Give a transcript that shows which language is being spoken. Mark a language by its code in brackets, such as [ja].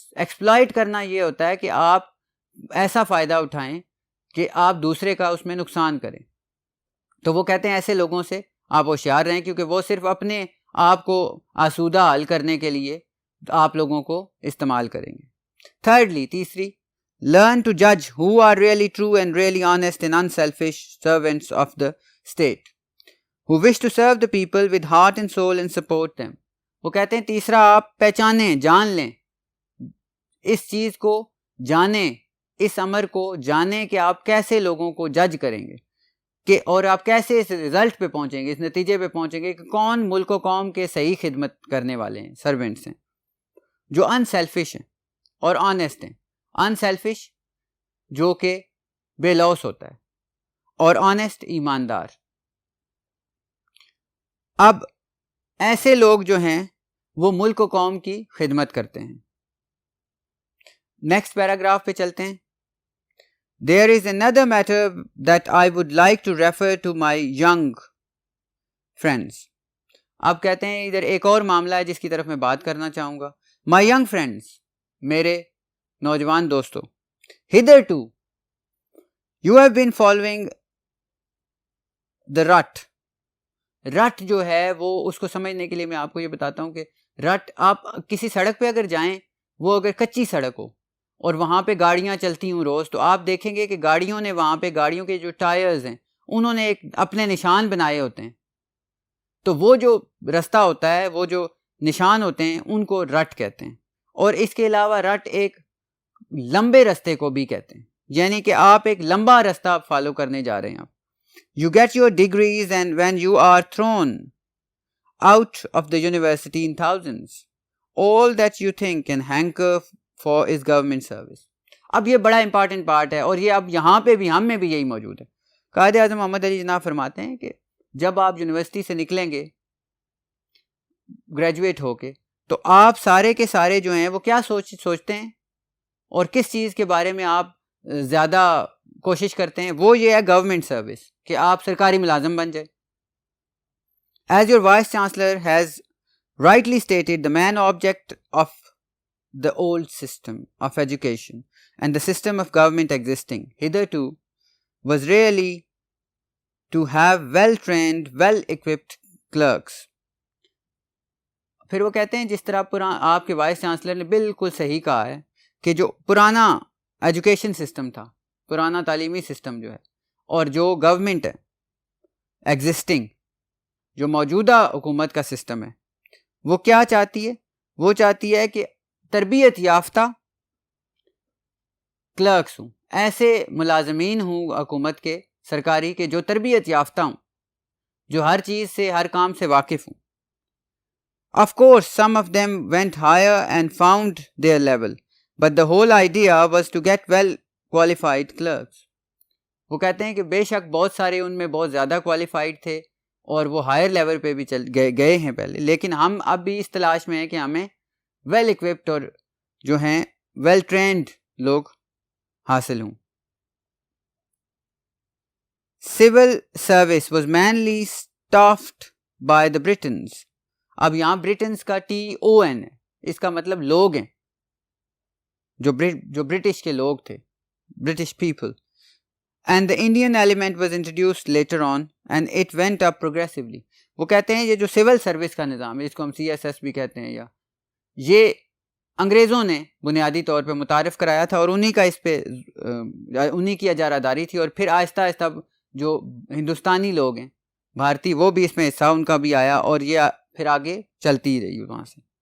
[ur] Exploit کرنا یہ ہوتا ہے کہ آپ ایسا فائدہ اٹھائیں کہ آپ دوسرے کا اس میں نقصان کریں. تو وہ کہتے ہیں ایسے لوگوں سے آپ ہوشیار رہیں، کیونکہ وہ صرف اپنے آپ کو آسودہ حل کرنے کے لیے آپ لوگوں کو استعمال کریں گے. [en] Thirdly, تیسری، learn to judge who are really true and really honest and unselfish servants of the state, who wish to serve the people with heart and soul and support them. [ur] وہ کہتے ہیں تیسرا، آپ پہچانیں، جان لیں، اس چیز کو جانیں، اس امر کو جانیں کہ آپ کیسے لوگوں کو جج کریں گے کہ، اور آپ کیسے اس رزلٹ پہ پہنچیں گے، اس نتیجے پہ پہنچیں گے کہ کون ملک و قوم کے صحیح خدمت کرنے والے ہیں، سرونٹس ہیں، جو ان سیلفش ہیں اور آنیسٹ ہیں. ان سیلفش جو کہ بے لوث ہوتا ہے، اور آنیسٹ ایماندار. اب ایسے لوگ جو ہیں وہ ملک و قوم کی خدمت کرتے ہیں. نیکسٹ پیراگراف پہ چلتے ہیں. [en] There is another matter that I would like to refer to my young friends. [ur] اب کہتے ہیں ادھر ایک اور معاملہ ہے جس کی طرف میں بات کرنا چاہوں گا. [en] My young friends، [ur] میرے نوجوان دوستو. [en] Hitherto you have been following the rut. [ur] رٹ جو ہے وہ، اس کو سمجھنے کے لیے میں آپ کو یہ بتاتا ہوں کہ رٹ، آپ کسی سڑک پہ اگر جائیں وہ اگر کچی سڑک ہو اور وہاں پہ گاڑیاں چلتی ہوں روز، تو آپ دیکھیں گے کہ گاڑیوں نے وہاں پہ گاڑیوں کے جو ٹائرز ہیں انہوں نے ایک اپنے نشان بنائے ہوتے ہیں. تو وہ جو رستہ ہوتا ہے، وہ جو نشان ہوتے ہیں ان کو رٹ کہتے ہیں. اور اس کے علاوہ رٹ ایک لمبے رستے کو بھی کہتے ہیں، یعنی کہ آپ ایک لمبا رستہ فالو کرنے جا رہے ہیں. [en] آپ You get your degrees and when you are thrown out of the university in thousands, all that you think and hanker for is government service. [ur] اب یہ بڑا امپارٹنٹ پارٹ ہے، اور یہ اب یہاں پہ بھی ہم میں بھی یہی موجود ہے. قائد اعظم محمد علی جناح فرماتے ہیں کہ جب آپ یونیورسٹی سے نکلیں گے گریجویٹ ہو کے، تو آپ سارے کے سارے جو ہیں وہ کیا سوچتے ہیں اور کس چیز کے بارے میں آپ زیادہ کوشش کرتے ہیں؟ وہ یہ ہے گورنمنٹ سروس، کہ آپ سرکاری ملازم بن جائے. [en] As your vice chancellor has rightly stated, the main object of the old system of education and the system of government existing hitherto was really to have well-trained, well-equipped clerks. [ur] پھر وہ کہتے ہیں جس طرح آپ کے وائس چانسلر نے بالکل صحیح کہا ہے کہ جو پرانا ایجوکیشن سسٹم تھا، پرانا تعلیمی سسٹم جو ہے، اور جو گورنمنٹ ہے ایگزسٹنگ، جو موجودہ حکومت کا سسٹم ہے، وہ کیا چاہتی ہے؟ وہ چاہتی ہے کہ تربیت یافتہ کلرکس ہوں، ایسے ملازمین ہوں حکومت کے سرکاری کے جو تربیت یافتہ ہوں، جو ہر چیز سے، ہر کام سے واقف ہوں. [en] Of course, some of them went higher and found their level, but the whole idea was to get well qualified clerks. [ur] وہ کہتے ہیں کہ بے شک بہت سارے ان میں بہت زیادہ کوالیفائڈ تھے اور وہ ہائر لیول پہ بھی گئے ہیں پہلے، لیکن ہم اب بھی اس تلاش میں ہیں کہ ہمیں ویل اکوپڈ اور جو ہیں ویل ٹرینڈ لوگ حاصل ہوں. [en] Civil service was mainly staffed by the Britons. [ur] اب یہاں برٹنس کا TON ہے، اس کا مطلب لوگ ہیں، جو برٹش کے لوگ تھے، British people. [en] And the Indian element was introduced later on and it went up progressively. [ur] وہ کہتے ہیں یہ جو سول سروس کا نظام ہے، اس کو ہم CSS بھی کہتے ہیں، یا یہ انگریزوں نے بنیادی طور پہ متعارف کرایا تھا اور انہی کا اس پہ انہی کی اجارہ داری تھی، اور پھر آہستہ آہستہ جو ہندوستانی لوگ ہیں، بھارتی، وہ بھی اس میں حصہ ان کا بھی آیا، اور یہ پھر آگے چلتی رہی وہاں سے.